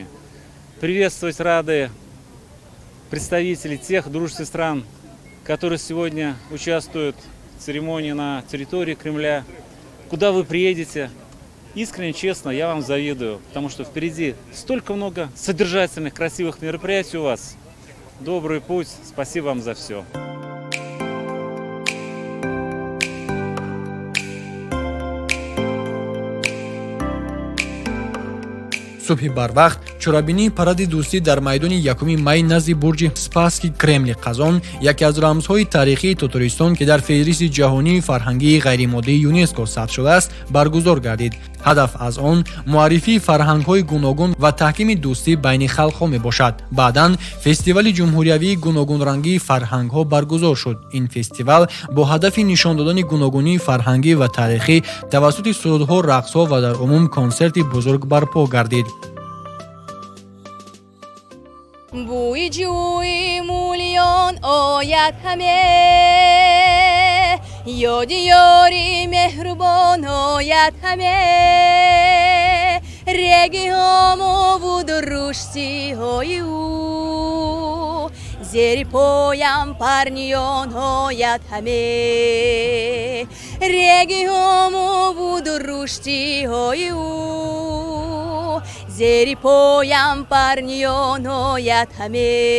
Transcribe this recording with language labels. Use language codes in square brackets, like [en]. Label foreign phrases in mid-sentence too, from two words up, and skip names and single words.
[ru] Приветствовать рады представителей тех дружественных стран, которые сегодня участвуют в церемонии на территории Кремля. Куда вы приедете? Искренне, честно, я вам завидую, потому что впереди столько много содержательных, красивых мероприятий у вас. Добрый путь, спасибо вам за все. [tg] субҳи барвақт чорабинии паради дӯстӣ дар майдони 1 май назди бурҷи спасский Кремли Қазон яке аз рамзҳои таърихии Татаристон ки дар феҳристи ҷаҳонии фарҳангии ғайримоддии ЮНЕСКО сабт шудааст баргузор гардид. ҳадаф аз он муаррифии фарҳангҳои гуногун ва таҳкими дӯстӣ байни халқҳо мебошад. баъдан фестивали ҷумҳуриявии гуногунрангии фарҳангҳо баргузор шуд. ин фестивал бо ҳадафи нишон додани гуногунии фарҳангӣ ва таърихӣ тавассути сурудҳо, рақсҳо ва дар умум консерти бузург барпо гардид. [fa] بوی جوی مولیان آید همه یاد یاری مهربان آید همه رگی همو بود رشتی های او زیر پایم پرنیان آید همه رگی همو بود رشتی های او زیر پایم پرنیان آید همه